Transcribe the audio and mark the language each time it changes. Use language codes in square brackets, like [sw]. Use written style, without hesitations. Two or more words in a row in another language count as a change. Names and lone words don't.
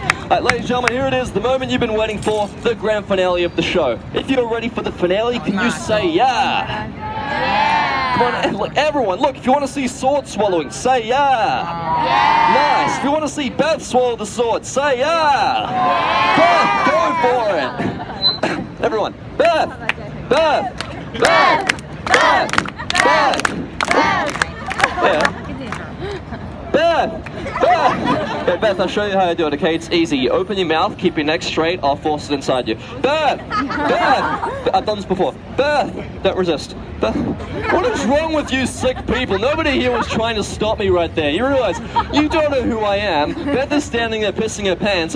[en] Alright, ladies and gentlemen, here it is. The moment you've been waiting for. The grand finale of the show. If you're ready for the finale, can you say yeah? Yeah! Come on, look, everyone, look, if you want to see sword swallowing, say yeah. Nice. If you want to see Beth swallow the sword, say yeah. Beth, go for it. Everyone, Beth, Beth, Beth, Beth, Beth. Yeah. Beth! Beth! Okay, Beth, I'll show you how I do it, okay? It's easy. You open your mouth, keep your neck straight, I'll force it inside you. Beth! Beth! I've done this before. Beth! Don't resist. Beth. What is wrong with you sick people? Nobody here was trying to stop me right there. You realize, you don't know who I am. Beth is standing there pissing her pants.